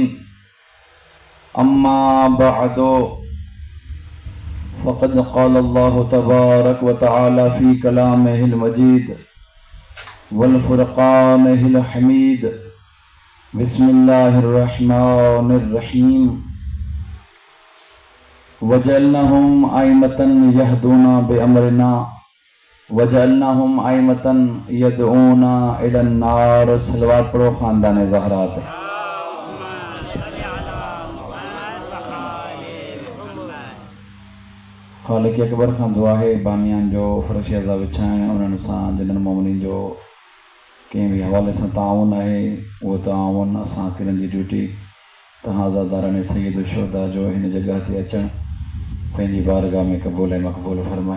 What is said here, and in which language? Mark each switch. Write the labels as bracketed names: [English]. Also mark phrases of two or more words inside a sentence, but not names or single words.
[Arabic] أما بعد فقد قال الله تبارك وتعالى في كلامه المجيد وفرقانه الحميد. بسم الله الرحمن الرحيم. وجعلناهم أئمة يهدون بأمرنا وجعلناهم أئمة يدعون إلى النار. [Hindi] सलवात पढ़ो ख़ानदान ज़हरा पे। [Sindhi] ख़ालिक़ अकबर खां दुआ है बानियान जो फ़र्श अज़ा विछाइण उन्हनि सां जिन्हनि मोमिनीन जो कंहिं बि हवाले सां ताउन आहे उहो ताउन असां किरनि जी ड्यूटी तव्हां आज़ादारनि सैयद शुहदा जो हिन जॻह ते अचणु पंहिंजी बारगाह में क़बूल ऐं मक़बूल फ़रमाए।